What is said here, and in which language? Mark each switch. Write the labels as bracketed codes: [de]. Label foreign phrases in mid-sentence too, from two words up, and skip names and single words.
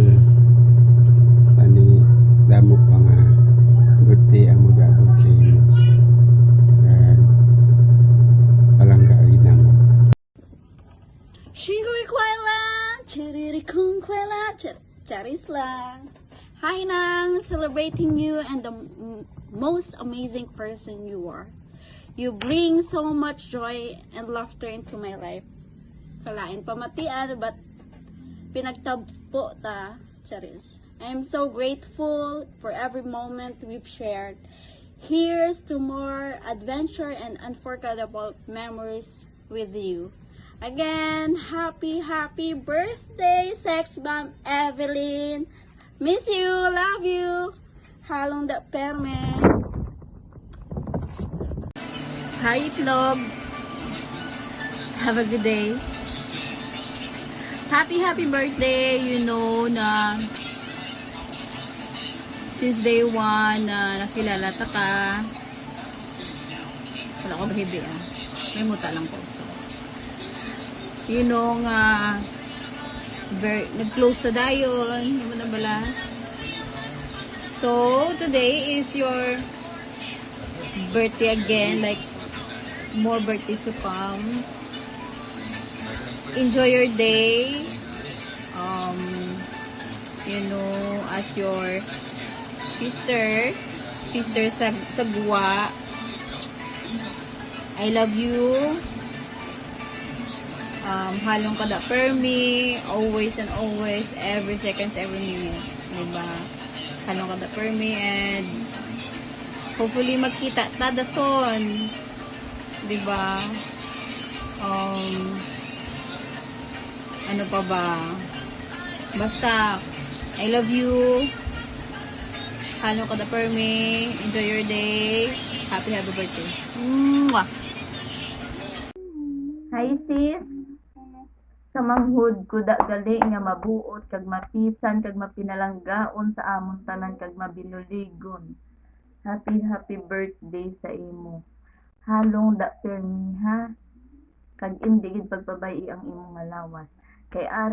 [hil] Pani damo pa nga birthday ang mag-abot sa inyo kag palangga agad namo. Shingoy kwela, chariri kung kwela, charis lang. [en] Hi Nang, celebrating you and the most amazing person you are. You bring so much joy and laughter into my life. [hil] Kalain pamatian, but pinagtagpo ta, charis. [en] I am so grateful for every moment we've shared. Here's to more adventure and unforgettable memories with you. Again, happy birthday, Sex Bomb Evelyn. Miss you, love you. [hil] Halong da perme. [en] Hi, Vlog. Have a good day. Happy birthday. You know [hil] na [en] since day one [hil] na nakilala ta ka. Wala ko bahibi may muta lang ko. [en] You know [hil] nga nag-close sa dayon, hindi mo na bala. [en] So today is your birthday again, like more birthdays to come. Enjoy your day. You know, as your sister [hil] sa guwa. [en] I love you. [hil] Halong kada permi, [en] always and always, every seconds, every minute, [hil] diba? Halong kada permi, [en] and hopefully [hil] magkita ta dason, diba? Ano pa ba? Basta, [en] I love you. [hil] Halong kada permi, [en] enjoy your day. Happy birthday. Mwah! [hil] Hi sis, sa manghud ko da gali nga mabuot kag mapisan kag mapinalanggaon sa amon tanan kag mabinuligon. [en] Happy birthday [hil] sa imo. Halong da permi ha. Kag indi gid pagbabayi ang imong nga lawas.